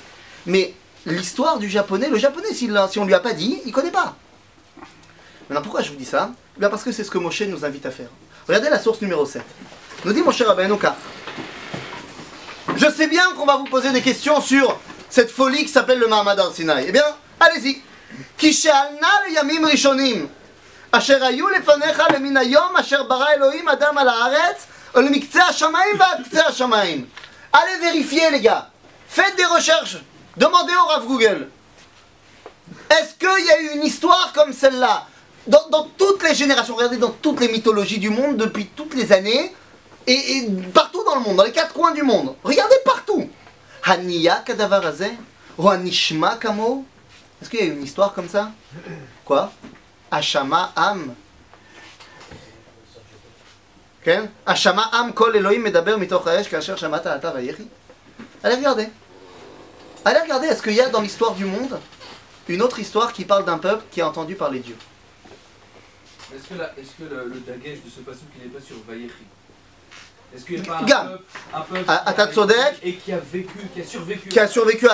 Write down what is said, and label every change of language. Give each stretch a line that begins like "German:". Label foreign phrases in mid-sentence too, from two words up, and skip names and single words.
French: Mais l'histoire du japonais, le japonais, si on lui a pas dit, il connaît pas. Maintenant, pourquoi je vous dis ça? Bien parce que c'est ce que Moshe nous invite à faire. Regardez la source numéro 7. Nous dit Moshe Rabbeinu car je sais bien qu'on va vous poser des questions sur cette folie qui s'appelle le Mahamad Har Sinai. Eh bien, allez-y.
Hebrew: כי שאל נא לימים ראשונים אשר היו לפניך למן היום אשר ברא אלהים אדם על הארץ ולמקצה השמים ועד קצה השמים.
French: Allez vérifier, les gars. Faites des recherches. Demandez au Rav Google. Est-ce qu'il y a eu une histoire comme celle-là dans toutes les générations, regardez dans toutes les mythologies du monde depuis toutes les années et partout dans le monde, dans les 4 coins du monde. Regardez partout.
Hebrew: הנהיה כדבר הזה או הנשמע כמהו.
French: Est-ce qu'il y a eu une histoire comme ça? Quoi?
Hebrew: השמע עם. כן? השמע עם קול אלהים מדבר מתוך האש כאשר שמעת אתה ויחי.
French: Allez regarder. Allez regarder, est-ce qu'il y a dans l'histoire du monde une autre histoire qui parle d'un peuple qui a entendu parler Dieu? Est-ce que le dagesh de ce passage qu'il n'est pas sur Vayechi? Est-ce qu'il n'y a pas un peuple et qui a vécu, qui a survécu